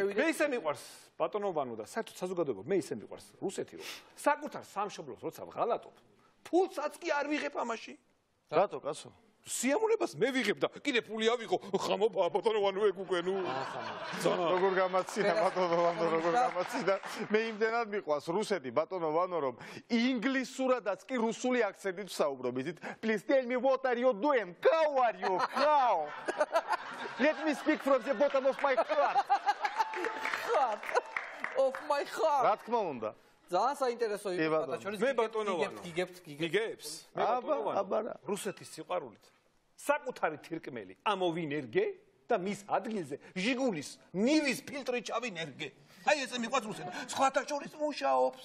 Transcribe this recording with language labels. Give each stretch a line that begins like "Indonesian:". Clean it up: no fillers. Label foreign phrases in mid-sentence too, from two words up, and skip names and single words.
Georgian: მე ისე მიყვარს ბატონო ვანო და საერთოდ საზოგადოება მე ისე მიყვარს რუსეთი რომ საკუთარ სამშობლოს როცა ვღალატობ ფულსაც კი არ ვიღებ ამაში. რატო კაცო? სიამოვნებას მე ვიღებ და კიდე ფული ავიღო ხამო ბატონო ვანო ეგ უკვე ნუ როგორ გამაცინა ბატონო ვანო როგორ გამაცინა მე იმდენად მიყვარს რუსეთი ბატონო ვანო რომ ინგლისურადაც კი რუსული აქცენტით ვსაუბრობ იცით
English: please tell me what are you doing how are you how let me speak from the bottom of my heart of my heart
Georgian: რა თქმა უნდა ძალიან საინტერესო იყო ბატონო მე ბატონო ვანო გიგებთ მე ბატონო ვანო რუსეთის სიყვარულით საკუთარი თირკმელი ამოვინერგე და მის ადგილზე ჟიგულის ნივის ფილტრი ჩავინერგე აი ესე მიყვარს რუსეთი სხვათა შორის მუშაობს